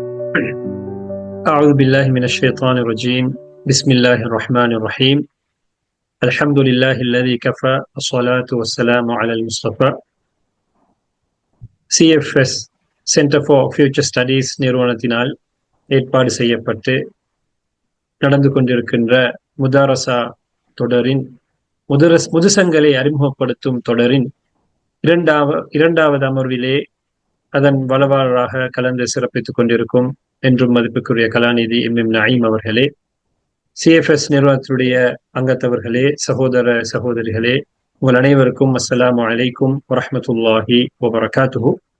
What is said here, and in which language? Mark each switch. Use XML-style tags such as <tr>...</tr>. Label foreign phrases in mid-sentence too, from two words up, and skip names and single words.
<ar>أعوذ بالله من الشيطان الرجيم. بسم الله الرحمن الرحيم. الحمد لله الذي كفى الصلاة والسلام على المصطفى.</ar> <ta>CFS சென்டர் ஃபார் ஃபியூச்சர் ஸ்டடீஸ் நிறுவனத்தினால் ஏற்பாடு செய்யப்பட்டு நடந்து கொண்டிருக்கின்ற முதாரசா தொடரின் முதுசங்களை அறிமுகப்படுத்தும் தொடரின் இரண்டாவது அமர்விலே அதன் வளவாளராக கலந்து சிறப்பித்துக் கொண்டிருக்கும் என்றும் மதிப்புக்குரிய கலாநிதி எம் நயீம் அவர்களே, சிஎஃப்எஸ் நிறுவனத்துடைய அங்கத்தவர்களே, சகோதர சகோதரிகளே, உங்கள் அனைவருக்கும்</ta> <ar>السلام عليكم ورحمة الله وبركاته.</ar>